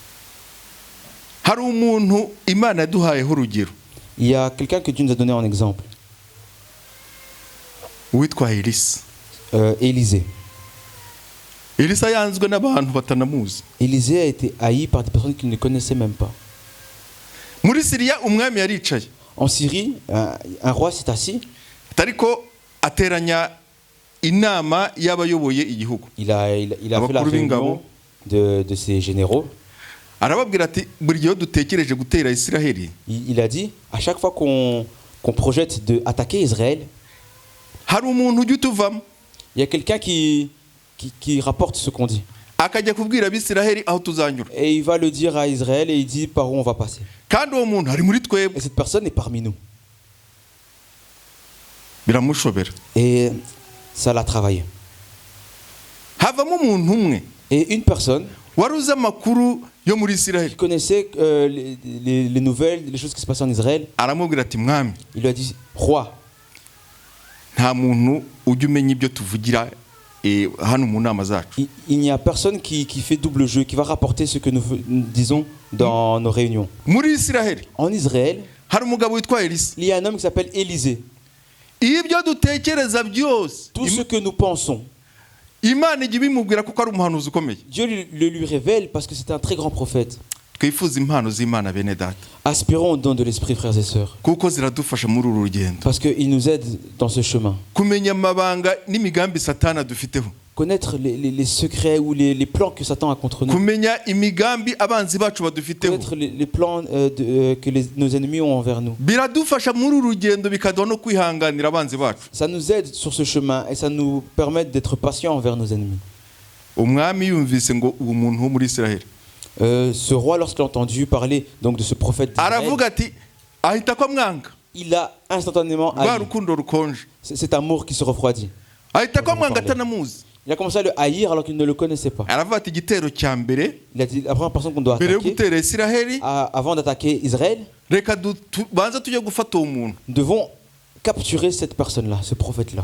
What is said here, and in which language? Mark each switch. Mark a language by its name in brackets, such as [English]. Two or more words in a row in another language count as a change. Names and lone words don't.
[Kinyarwanda] hari umuntu imana yaduhayeho urugero [French] Il y a quelqu'un que Dieu nous a donné en exemple, [Kinyarwanda] uwitwa elisa [French] Élisée. [Kinyarwanda] Elisa yanzwe n'abantu batanamuzi. [French] Élisée a été haï par des personnes qu'il ne connaissait même pas. [Kinyarwanda] Muri Siriya umwami yaricaye. [French] En Syrie, un roi s'est assis. [Kinyarwanda] Ariko ateranya inama y'abayoboye igihugu. [French] Il a fait la réunion de ses généraux. [Kinyarwanda] Arababwira ati buri gihe dutekereje gutera Isiraheli. [French] Il a dit, à chaque fois qu'on projette d'attaquer Israël, [Kinyarwanda] hari umuntu ujya utuvamo. [French] Il y a quelqu'un qui rapporte ce qu'on dit. [Kinyarwanda] Akajya kubwira Abisiraheli aho tuzanyura. [French] Et il va le dire à Israël et il dit par où on va passer. [Kinyarwanda] Kandi uwo muntu ari muri twebwe. [French] Et cette personne est parmi nous. [Kinyarwanda] Biramushobera. [French] Et ça l'a travaillé. [Kinyarwanda] Havamo umuntu umwe. [French] Et une personne [Kinyarwanda] waruza amakuru yo muri Israël. [French] qui connaissait les nouvelles, les choses qui se passaient en Israël. [Kinyarwanda] Aramubwira ati mwami. [French] Il lui a dit, roi. [Kinyarwanda] Nta muntu ujya umenya ibyo tuvugira hano mu nama zacu. [French] Il n'y a personne qui fait double jeu, qui va rapporter ce que nous disons dans nos réunions. [Kinyarwanda] Muri Israël. [French] En Israël, [Kinyarwanda] hari umugabo witwa Elisa. [French] il y a un homme qui s'appelle Élisée. [Kinyarwanda] Ibyo dutekereza byose. [French] Tout ce que nous pensons, [Kinyarwanda] Imana ijya ibimubwira kuko ari umuhanuzi ukomeye. [French] Dieu le lui révèle parce que c'est un très grand prophète. [Kinyarwanda] Twifuza impano z'Imana bene data. [French] Aspirons au don de l'esprit, frères et sœurs. [Kinyarwanda] Kuko ziradufasha muri uru rugendo. [French] Parce qu'il nous aide dans ce chemin. [Kinyarwanda] Kumenya amabanga n'imigambi Satana dufiteho. [French] Connaître les secrets ou les plans que Satan a contre nous. [Kinyarwanda] Kumenya imigambi abanzi bacu badufiteho. [French] Connaître les plans que nos ennemis ont envers nous. [Kinyarwanda] Biradufasha muri uru rugendo bikaduha no kwihanganira abanzi bacu. [French] Ça nous aide sur ce chemin et ça nous permet d'être patients envers nos ennemis. [Kinyarwanda] Umwami yumvise ngo uwo muntu wo muri Israël. [French] Ce roi, lorsqu'il a entendu parler donc de ce prophète d'Israël, il a instantanément haï. Cet amour qui se refroidit. Il a commencé à le haïr alors qu'il ne le connaissait pas. Il a dit la première personne qu'on doit attaquer, avant d'attaquer Israël, nous devons capturer cette personne-là, ce prophète-là.